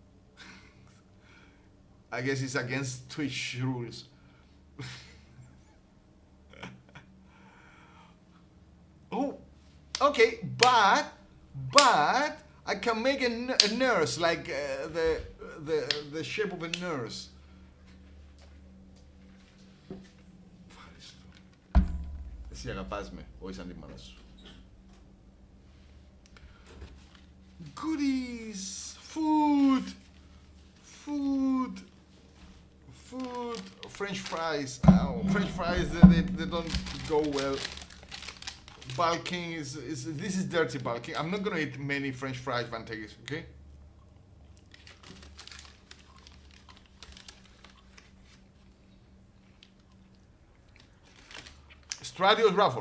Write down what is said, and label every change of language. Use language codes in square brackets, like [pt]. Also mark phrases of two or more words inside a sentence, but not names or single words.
[en] I guess it's against Twitch rules. Oh, okay, but I can make a nurse like the shape of a nurse. [el] Εσύ αγαπάς με, όχι σαν τη μάνα σου. [en] Goodies, food, French fries. Oh, French fries, they don't go well. Bulking this is dirty bulking. I'm not gonna eat many French fries, Vantegis, okay? Stradio's raffle.